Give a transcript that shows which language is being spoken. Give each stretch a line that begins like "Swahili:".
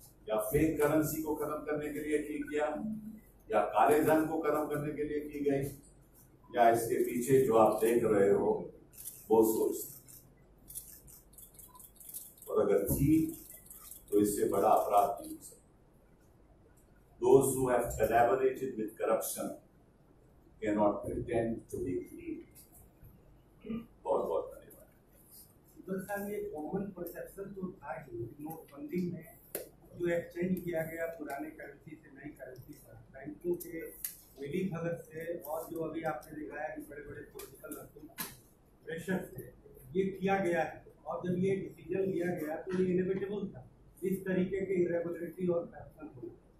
Hindi: या fake currency को खत्म करने के लिए की गया, या काले धन को खत्म करने के लिए की गई, या इसके पीछे जो आप देख रहे हो वो सोच थी? और अगर थी तो इससे बड़ा अपराध नहीं हो सकता।
English: Those who have collaborated with corruption cannot pretend to be clean.
Hindi: बहुत बहुत धन्यवाद। साहब, ये कॉमन परसेप्शन तो था कि नोटबंदी में जो एक्सचेंज किया गया पुराने करेंसी से नई करेंसी पर, बैंकों के मिली भगत से, और जो अभी आपने दिखाया कि बड़े बड़े पॉलिटिकल प्रेशर से ये किया गया है, और जब ये डिसीजन लिया गया तो ये इनएविटेबल था इस तरीके के इरेगुलरिटी और करप्शन हुआ।